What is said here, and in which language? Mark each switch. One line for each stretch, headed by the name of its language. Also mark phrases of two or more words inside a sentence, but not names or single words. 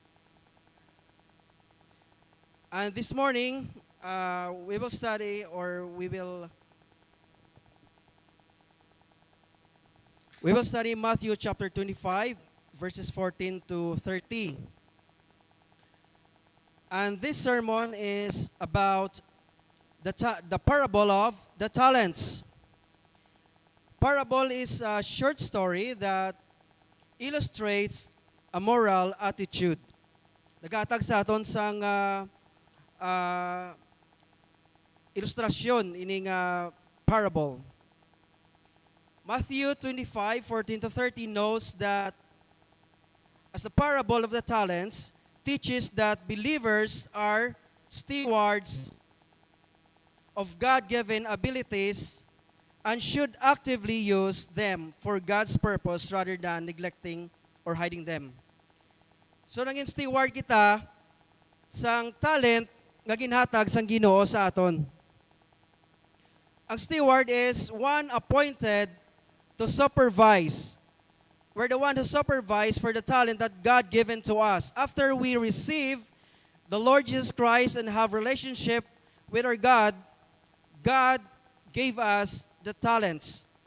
English: And this morning, we will study, or we will study Matthew chapter 25, verses 14 to 30. And this sermon is about the parable of the talents. Parable is a short story that illustrates a moral attitude.
Hiligaynon: Nagatag sa aton sang ilustrasyon ining parable.
English: Matthew 25:14 to 30 knows that as the parable of the talents teaches that believers are stewards of God-given abilities and should actively use them for God's purpose rather than neglecting or hiding them.
Hiligaynon: So nangin steward kita sang talent nga ginhatag sang Ginoo sa aton.
English: Ang steward is one appointed to supervise. We're the one who supervise for the talent that God given to us. After we receive the Lord Jesus Christ and have relationship with our God, God gave us the talents.